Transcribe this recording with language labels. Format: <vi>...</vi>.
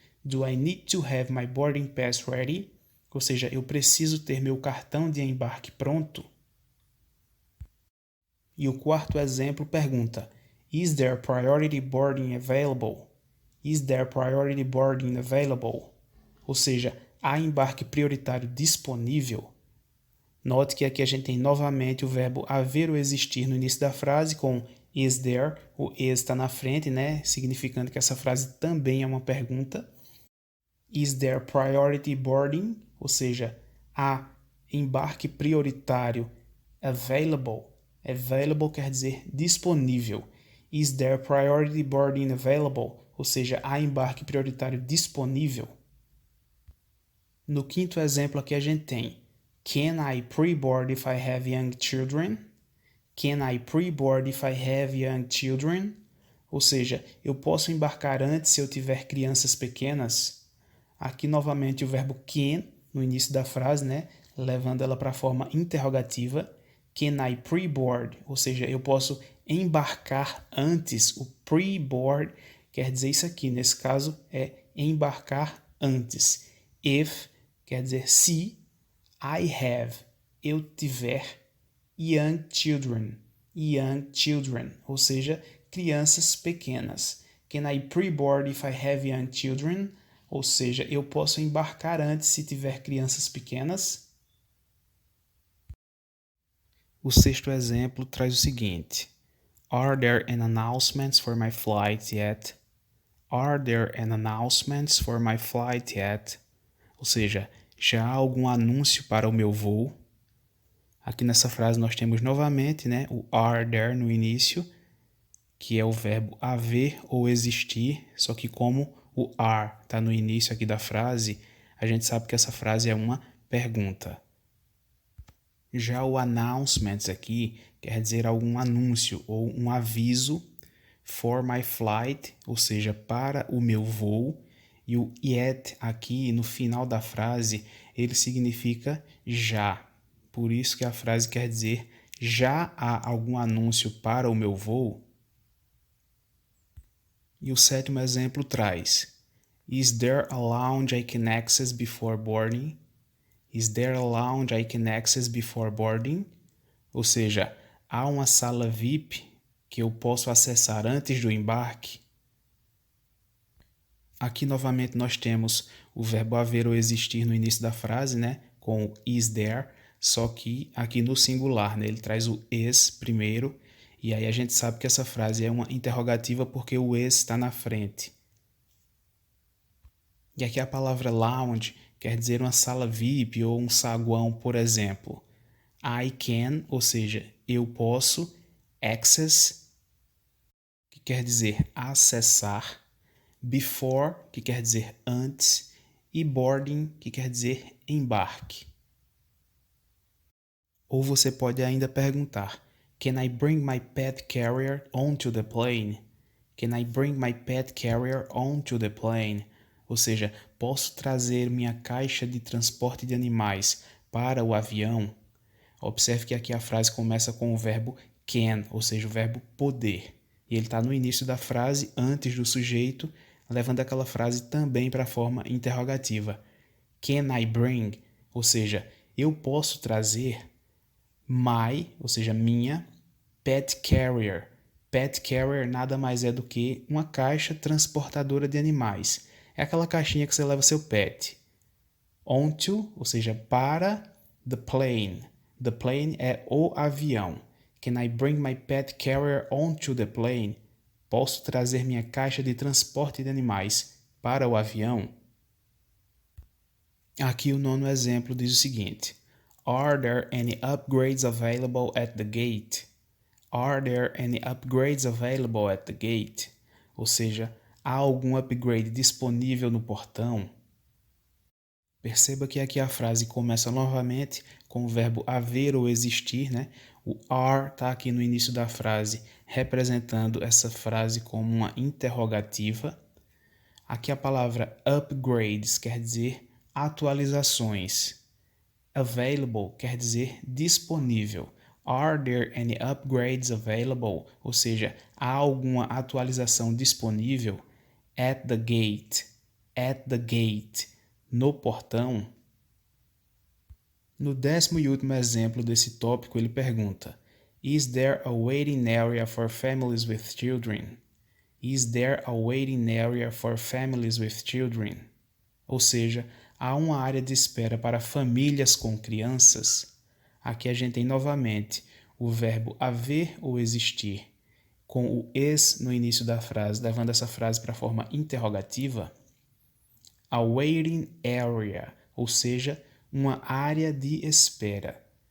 <en>Do I need to have my boarding pass ready?</en> <pt>Ou seja, eu preciso ter meu cartão de embarque pronto. E o quarto exemplo pergunta:</pt> <en>Is there priority boarding available? Is there priority boarding available?</en> <pt>Ou seja, há embarque prioritário disponível? Note que aqui a gente tem novamente o verbo haver ou existir no início da frase com</pt> <en>is there,</en> <pt>o is está na frente, né? Significando que essa frase também é uma pergunta.</pt> <en>Is there priority boarding?</en> <pt>Ou seja, há embarque prioritário available. Available quer dizer disponível.</pt> <en>Is there priority boarding available?</en> <pt>Ou seja, há embarque prioritário disponível. No quinto exemplo aqui a gente tem:</pt> <en>Can I pre-board if I have young children? Can I pre-board if I have young children?</en> <pt>Ou seja, eu posso embarcar antes se eu tiver crianças pequenas? Aqui novamente o verbo can no início da frase, né? Levando ela para a forma interrogativa.</pt> <en>Can I pre-board?</en> <pt>Ou seja, eu posso embarcar antes. O pre-board quer dizer isso aqui. Nesse caso é embarcar antes. If quer dizer se.</pt> <en>I have,</en> <pt>eu tiver.</pt> <en>Young children,</en> <pt>ou seja, crianças pequenas.</pt> <en>Can I pre-board if I have young children?</en> <pt>Ou seja, eu posso embarcar antes se tiver crianças pequenas. O sexto exemplo traz o seguinte:</pt> <en>Are there any announcements for my flight yet? Are there any announcements for my flight yet?</en> <pt>Ou seja, já há algum anúncio para o meu voo? Aqui nessa frase nós temos novamente, né, o</pt> <en>are there</en> <pt>no início, que é o verbo haver ou existir, só que como o are está no início aqui da frase, a gente sabe que essa frase é uma pergunta. Já o announcements aqui quer dizer algum anúncio ou um aviso</pt> <en>for my flight,</en> <pt>ou seja, para o meu voo. E o yet aqui no final da frase, ele significa já. Por isso que a frase quer dizer já há algum anúncio para o meu voo? E o sétimo exemplo traz:</pt> <en>Is there a lounge I can access before boarding? Is there a lounge I can access before boarding?</en> <pt>Ou seja, há uma sala VIP que eu posso acessar antes do embarque? Aqui novamente nós temos o verbo haver ou existir no início da frase, né? Com o</pt> <en>is there,</en> <pt>só que aqui no singular, né? Ele traz o is primeiro, e aí a gente sabe que essa frase é uma interrogativa porque o is está na frente. E aqui a palavra lounge quer dizer uma sala VIP ou um saguão, por exemplo.</pt> <en>I can,</en> <pt>ou seja, eu posso, access, que quer dizer acessar, before, que quer dizer antes, e boarding, que quer dizer embarque. Ou você pode ainda perguntar:</pt> <en>Can I bring my pet carrier onto the plane? Can I bring my pet carrier onto the plane?</en> <pt>Ou seja, posso trazer minha caixa de transporte de animais para o avião? Observe que aqui a frase começa com o verbo can, ou seja, o verbo poder. E ele está no início da frase, antes do sujeito, levando aquela frase também para a forma interrogativa.</pt> <en>Can I bring?</en> <pt>Ou seja, eu posso trazer my, ou seja, minha, pet carrier. Pet carrier nada mais é do que uma caixa transportadora de animais. É aquela caixinha que você leva seu pet. Onto, ou seja, para</pt> <en>the plane. The plane</en> <pt>é o avião.</pt> <en>Can I bring my pet carrier onto the plane?</en> <pt>Posso trazer minha caixa de transporte de animais para o avião? Aqui o nono exemplo diz o seguinte:</pt> <en>Are there any upgrades available at the gate? Are there any upgrades available at the gate?</en> <pt>Ou seja, há algum upgrade disponível no portão? Perceba que aqui a frase começa novamente com o verbo haver ou existir, né? O are está aqui no início da frase, representando essa frase como uma interrogativa. Aqui a palavra upgrades quer dizer atualizações. Available quer dizer disponível.</pt> <en>Are there any upgrades available?</en> <pt>Ou seja, há alguma atualização disponível?</pt> <en>At the gate. At the gate.</en> <pt>No portão. No décimo e último exemplo desse tópico, ele pergunta:</pt> <en>Is there a waiting area for families with children? Is there a waiting area for families with children?</en> <pt>Ou seja, há uma área de espera para famílias com crianças? Aqui a gente tem novamente o verbo haver ou existir, com o is no início da frase, levando essa frase para a forma interrogativa.</pt> <en>A waiting area,</en> <pt>ou seja, uma área de espera.</pt>